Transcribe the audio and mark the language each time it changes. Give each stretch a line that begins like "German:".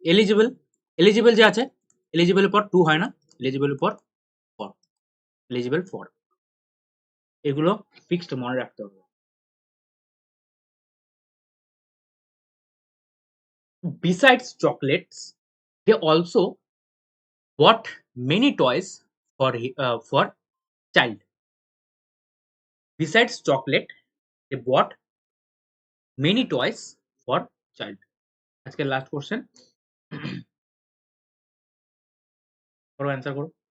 Bangla: Eligible, eligible যে আছে, এলিজিবলের পর টু হয় না, এলিজিবলের পর ফর, এলিজিবল ফর, এগুলো ফিক্সড মনে রাখতে হবে।
English: Besides chocolates, they also bought many toys for child. Besides chocolate, they bought many toys for child.
Bangla: আজকের লাস্ট কোশ্চেন, করো অ্যান্সার করো।